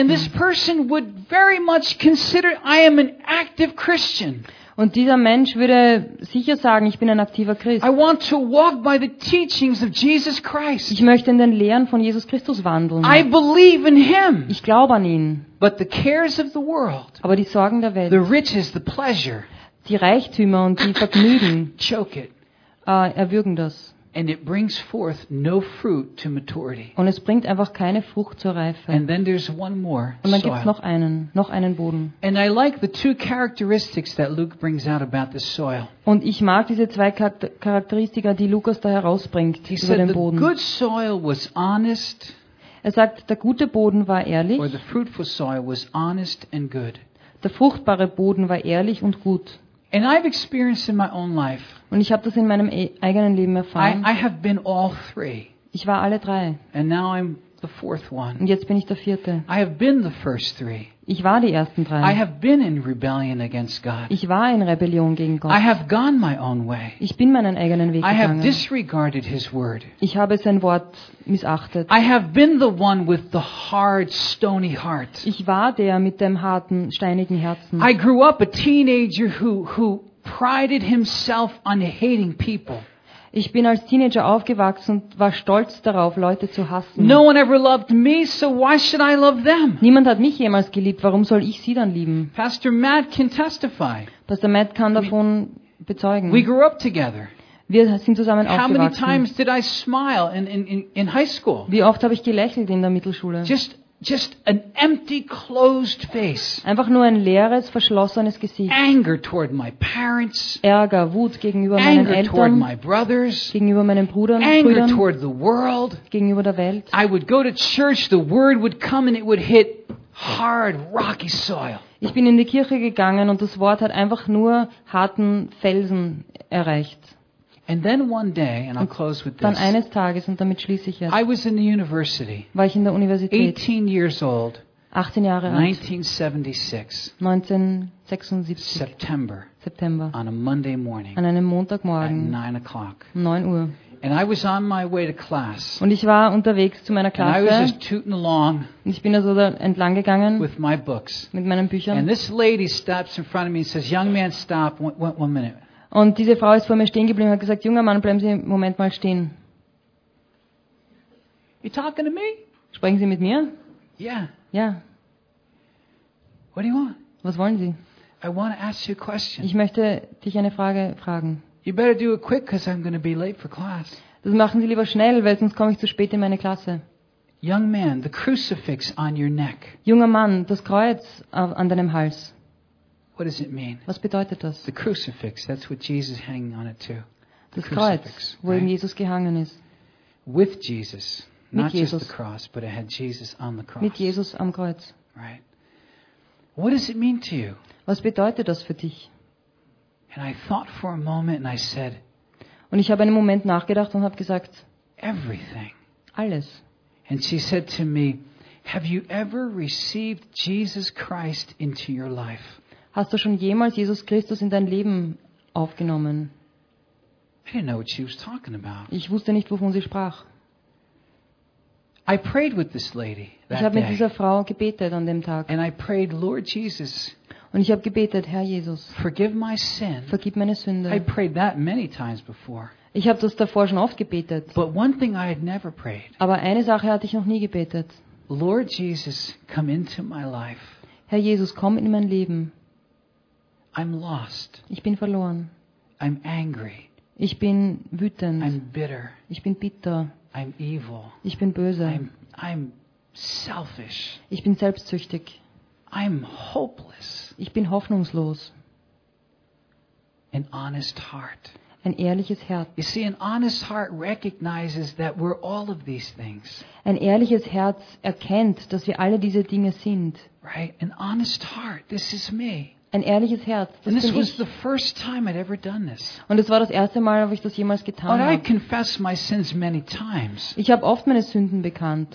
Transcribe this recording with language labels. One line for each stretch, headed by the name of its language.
English: And this person would very much consider, I am an active Christian.
German: Und dieser Mensch würde sicher sagen, ich bin ein aktiver Christ.
English: I want to walk by the teachings of Jesus Christ.
German: Ich möchte in den Lehren von Jesus Christus wandeln.
English: I believe in him.
German: Ich glaube an ihn.
English: But the cares of the world,
German: aber die Sorgen der Welt,
English: the riches, the pleasure,
German: die Reichtümer und die Vergnügen,
English: choke it.
German: Erwürgen das.
English: And it brings forth no fruit to maturity.
German: Und es bringt einfach keine Frucht zur Reife.
English: And then there's one more.
German: Und dann gibt's noch einen Boden.
English: And I like the two characteristics that Luke brings out about the soil.
German: Und ich mag diese zwei Charakteristika, die Lukas da herausbringt über den Boden.
English: The good soil was honest.
German: Er sagt, der gute Boden war ehrlich.
English: Or the fruitful soil was honest and good.
German: Der fruchtbare Boden war ehrlich und gut.
English: And I've experienced in my own life.
German: Und ich habe das in meinem eigenen Leben erfahren.
English: I have been all three.
German: Ich war alle drei.
English: And now I'm the fourth one.
German: Und jetzt bin ich der vierte.
English: I have been the first three.
German: Ich war die ersten drei.
English: I have been in rebellion against God.
German: Ich war in Rebellion gegen Gott.
English: I have gone my own way.
German: Ich bin meinen eigenen Weg gegangen.
English: I have disregarded his word.
German: Ich habe sein Wort missachtet.
English: I have been the one with the hard, stony heart.
German: Ich war der mit dem harten, steinigen Herzen.
English: I grew up a teenager who prided himself on hating people.
German: Ich bin als Teenager aufgewachsen und war stolz darauf, Leute zu hassen.
English: No one ever loved me, so why should I love them?
German: Niemand hat mich jemals geliebt, warum soll ich sie dann lieben?
English: Pastor Matt can testify.
German: Pastor Matt kann davon bezeugen.
English: We grew up together.
German: Wir sind zusammen aufgewachsen.
English: How many times did I smile in high school?
German: Wie oft habe ich gelächelt in der Mittelschule?
English: Just an empty, closed face.
German: Einfach nur ein leeres, verschlossenes Gesicht.
English: Anger toward my parents.
German: Ärger, Wut gegenüber meinen Eltern.
English: Anger toward my brothers.
German: Gegenüber meinen Brüdern.
English: Anger toward the world.
German: Gegenüber der Welt.
English: I would go to church. The word would come and it would hit hard, rocky soil.
German: Ich bin in die Kirche gegangen und das Wort hat einfach nur harten Felsen erreicht.
English: And then one day, and I'll close with this.
German: Dann eines Tages und damit schließe ich jetzt.
English: I was in the university.
German: War ich in der Universität.
English: 18 years old.
German: 18 Jahre alt.
English: 1976. September. On a Monday morning.
German: An einem Montagmorgen.
English: At 9 o'clock.
German: 9 Uhr.
English: And I was on my way to class.
German: Und ich war unterwegs zu meiner Klasse.
English: And I was just tooting along.
German: Und ich bin also da entlang gegangen.
English: With my books.
German: Mit meinen Büchern.
English: And this lady stops in front of me and says, "Young man, stop. One minute."
German: Und diese Frau ist vor mir stehen geblieben und hat gesagt, junger Mann, bleiben Sie im Moment mal stehen.
English: You talking to me?
German: Sprechen Sie mit mir?
English: Yeah.
German: Ja.
English: What do you want?
German: Was wollen Sie?
English: I want to ask you a question.
German: Ich möchte dich eine Frage fragen.
English: You better do it quick, because I'm going to be late for class.
German: Das machen Sie lieber schnell, weil sonst komme ich zu spät in meine Klasse.
English: Young man, the crucifix on your neck.
German: Junger Mann, das Kreuz an deinem Hals.
English: What does it mean?
German: Was bedeutet das?
English: The crucifix, that's what Jesus is hanging on it to.
German: Das Kreuz, wo ihm Jesus gehangen ist.
English: With Jesus, not just the cross, but it had Jesus on the cross.
German: Mit Jesus am Kreuz.
English: Right. What does it mean to you?
German: Was bedeutet das für dich?
English: And I thought for a moment and I said.
German: Und ich habe einen Moment nachgedacht und habe gesagt.
English: Everything.
German: Alles.
English: And she said to me, "Have you ever received Jesus Christ into your life?"
German: Hast du schon jemals Jesus Christus in dein Leben aufgenommen?
English: I didn't know what she was talking about.
German: Ich wusste nicht, wovon sie sprach.
English: I prayed with this lady that
German: ich habe mit dieser Frau gebetet an dem Tag.
English: And I prayed, Lord Jesus,
German: und ich habe gebetet, Herr Jesus,
English: forgive my sin.
German: Vergib meine Sünde.
English: I prayed that many times before.
German: Ich habe das davor schon oft gebetet.
English: But one thing I had never prayed.
German: Aber eine Sache hatte ich noch nie gebetet.
English: Lord Jesus, come into my life.
German: Herr Jesus, komm in mein Leben.
English: I'm lost.
German: Ich bin verloren.
English: I'm angry.
German: Ich bin wütend.
English: I'm bitter.
German: Ich bin bitter.
English: I'm evil.
German: Ich bin böse.
English: I'm selfish.
German: Ich bin selbstsüchtig.
English: I'm hopeless.
German: Ich bin hoffnungslos.
English: An honest heart.
German: Ein ehrliches Herz.
English: You see, an honest heart recognizes that we're all of these things.
German: Ein ehrliches Herz erkennt, dass wir alle diese Dinge sind.
English: Right? An honest heart. This is me.
German: Ein ehrliches Herz. Das
English: And this
German: bin
English: was
German: ich.
English: The first time I'd ever done this.
German: Und es war das erste Mal, ob ich das jemals getan habe.
English: And I confess my sins many times.
German: Ich habe oft meine Sünden bekannt.